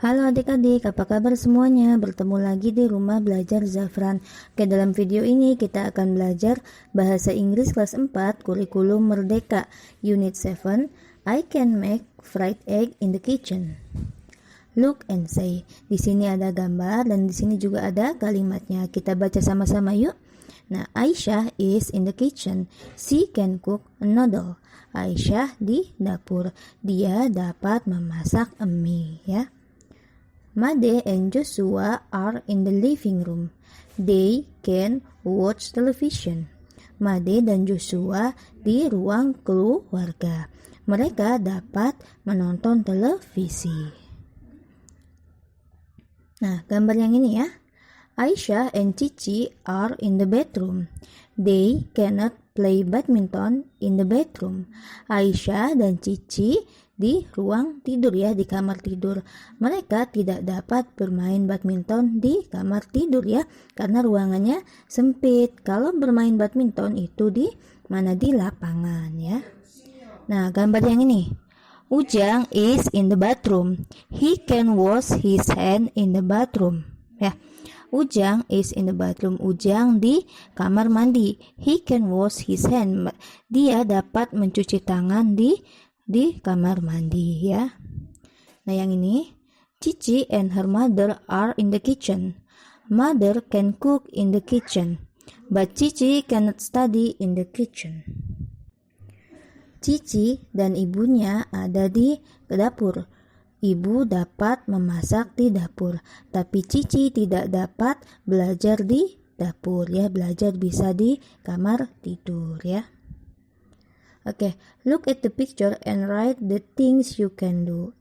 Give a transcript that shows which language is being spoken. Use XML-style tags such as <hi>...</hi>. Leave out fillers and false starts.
<id>adik-adik, apa kabar semuanya? Bertemu lagi di Rumah Belajar Zafran. Oke, dalam video ini kita akan belajar Bahasa Inggris kelas 4 Kurikulum Merdeka Unit 7.</id> <en>I can make fried egg in the kitchen. Look and say.</en> <id>Di sini ada gambar dan di sini juga ada kalimatnya. Kita baca sama-sama yuk. Nah,</id> <en>Aisyah is in the kitchen. She can cook a noodle.</en> <id>Aisyah di dapur. Dia dapat memasak mie, ya.</id> <en>Made and Joshua are in the living room. They can watch television.</en> <id>Made dan Joshua di ruang keluarga. Mereka dapat menonton televisi. Nah, gambar yang ini ya.</id> <en>Aisyah and Cici are in the bedroom. They cannot play badminton in the bedroom.</en> <id>Aisyah dan Cici di ruang tidur ya, di kamar tidur. Mereka tidak dapat bermain badminton di kamar tidur ya, karena ruangannya sempit. Kalau bermain badminton itu di mana? Di lapangan ya. Nah, gambar yang ini.</id> <en>Ujang is in the bathroom. He can wash his hand in the bathroom. Ya. Ujang is in the bathroom.</en> <id>Ujang di kamar mandi.</id> <en>He can wash his hand.</en> <id>Dia dapat mencuci tangan di kamar mandi ya. Nah, yang ini,</id> <en>Cici and her mother are in the kitchen. Mother can cook in the kitchen, but Cici cannot study in the kitchen.</en> <id>Cici dan ibunya ada di dapur. Ibu dapat memasak di dapur, tapi Cici tidak dapat belajar di dapur ya. Belajar bisa di kamar tidur ya.</id> <en>Oke, look at the picture and write the things you can do.</en>